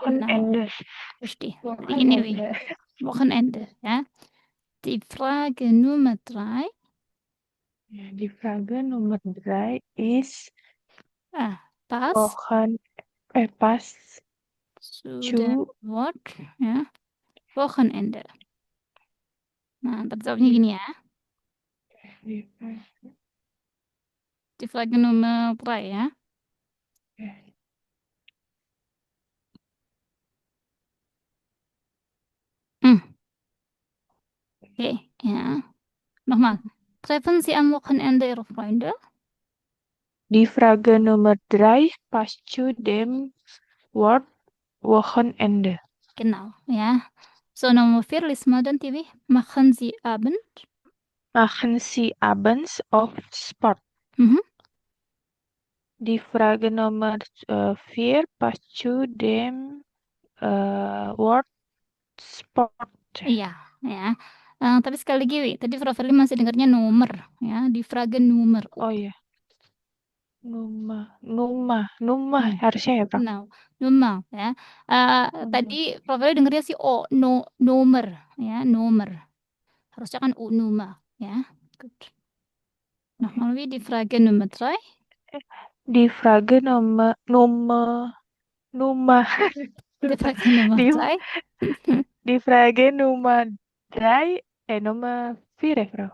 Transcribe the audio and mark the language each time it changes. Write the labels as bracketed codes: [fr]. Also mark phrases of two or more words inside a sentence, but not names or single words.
[de] Wochenende. richtig. [id] Jadi gini, Wi. [de] Wochenende. Wochenende, ya. Die Frage Nummer 3 Ja, die Frage Nummer 3 ist passt passt zu zu dem Wort, ya. Wochenende. [id] Nah, jawabnya gini ya. [de] Die Frage Nummer 3 ya. Oke, ya. Nochmal. Treffen Sie am Wochenende Ihre Freunde? Die Frage Nummer 3 passt zu dem Wort Wochenende. Genau, ja. So, Nummer 4, lies mal dann, Tiwi. Machen Sie Abend? Machen Sie abends oft Sport? Mhm. Die Frage Nummer 4 passt zu dem Wort Sport. [id] Iya, ya. Tapi sekali lagi, Wi, tadi Frau Verli masih dengarnya nomor, ya. [de] Die Frage Nummer. [id] Oh iya. Nummer harusnya ya, Bro. [de] Genau, Nummer, [id] ya. Tadi Frau Verli dengarnya sih nomor, ya, nomor. Harusnya kan Nummer, ya. Gut. [de] Nochmal, Wi, die Frage Nummer 3. Die Frage Nummer Die Frage Nummer die, 3. die Frage Nummer 3 Nummer 4 ya, Bro.